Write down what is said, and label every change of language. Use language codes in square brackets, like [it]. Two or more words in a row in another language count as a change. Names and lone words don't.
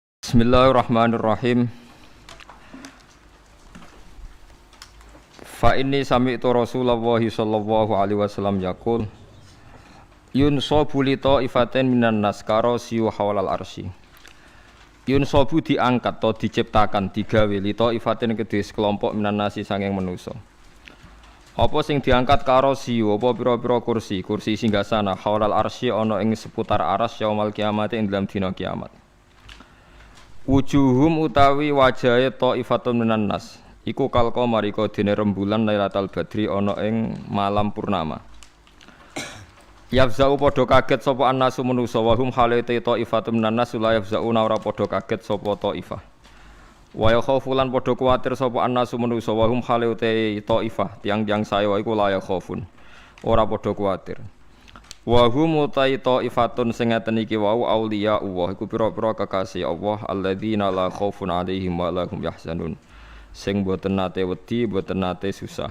[ar] بسم الله الرحمن الرحيم فإني سمعت رسول الله صلى الله عليه وسلم يقول ينصب لطائفة من الناس كراسي حول العرش. [jv] Yunsabu [id] diangkat atau diciptakan [jv] digawe [ar] لطائفة [jv] kedue sekelompok [ar] من الناس [jv] sanging manusa. Apa sing diangkat karasiyu apa pira-pira kursi singgasana [ar] حول العرش [jv] ana ing seputar aras [ar] يوم القيامة [jv] ing dalam dina kiamat. Wujuhum utawi wajahe [ar] طائفة من الناس [jv] iku [ar] كالقمر [jv] iku dene rembulan [ar] ليلة البدر [jv] ana ing [id] malam purnama. [jv] Yafza'u padha kaget sapa annasu manusa [ar] وهم [jv] halate [ar] طائفة من الناس لا يفزعون [jv] ora padha kaget sapa ta'ifah. [ar] ويخافون [jv] padha kuwatir sapa annasu manusa [ar] وهم [jv] halate ta'ifah tiang-tiang saya iku [ar] لا يخافون [jv] ora padha kuwatir. [ar] وهم طائفة [jv] sing ngaten iki wau [ar] أولياء الله [jv] iku pira-pira kekasih Allah [ar] الذين لا خوف عليهم ولا هم يحزنون [jv] sing boten nate wedi boten nate susah.